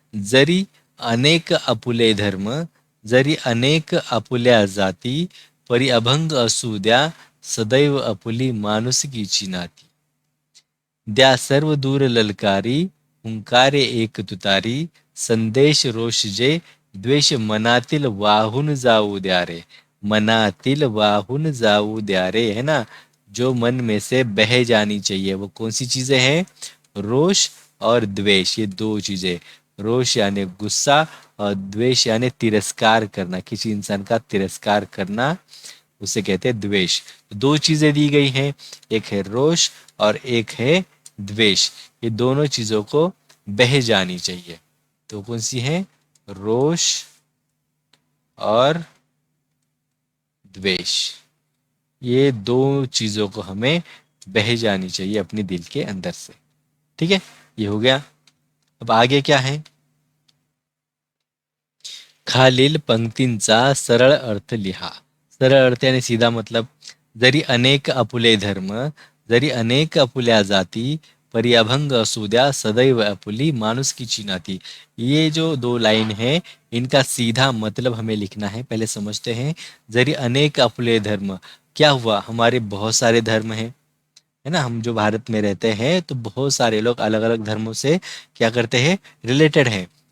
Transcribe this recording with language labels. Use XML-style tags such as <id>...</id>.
<mr>जरी अनेक आपुले धर्म, जरी अनेक आपुल्या जाती, परी अभंग असू द्या सदैव आपुली माणुसकीची नाती. द्या सर्व दूर ललकारी, हुंकारे एक तुतारी, संदेश रोष जे द्वेष मनातील वाहून जाऊ द्या रे. मनातील वाहून जाऊ द्या रे, है ना.</mr> <hi>जो मन में से बह जानी चाहिए, वो कौन सी चीजें हैं? रोष और द्वेष, ये दो चीजें. रोष यानी गुस्सा और द्वेष यानी तिरस्कार करना, किसी इंसान का तिरस्कार करना, उसे कहते हैं द्वेष. दो चीजें दी गई हैं, एक है रोष और एक है द्वेष. ये दोनों चीजों को बह जानी चाहिए. तो कौन सी है? रोष और द्वेष. ये दो चीजों को हमें बह जानी चाहिए अपने दिल के अंदर से. ठीक है, ये हो गया. अब आगे क्या है?</hi> <mr>खालील पंक्तींचा सरळ अर्थ लिहा. सरळ अर्थ</mr> <hi>यानी सीधा मतलब.</hi> <mr>जरी अनेक आपुले धर्म, जरी अनेक आपुल्या जाती, परी अभंग असू द्या सदैव आपुली माणुसकीची नाती.</mr> <hi>ये जो दो लाइन है, इनका सीधा मतलब हमें लिखना है. पहले समझते हैं.</hi> <mr>जरी अनेक आपुले धर्म,</mr> <hi>क्या हुआ? हमारे बहुत सारे धर्म हैं, है ना. हम जो भारत में रहते हैं तो बहुत सारे लोग अलग अलग धर्मों से क्या करते हैं? रिलेटेड हैं.</hi>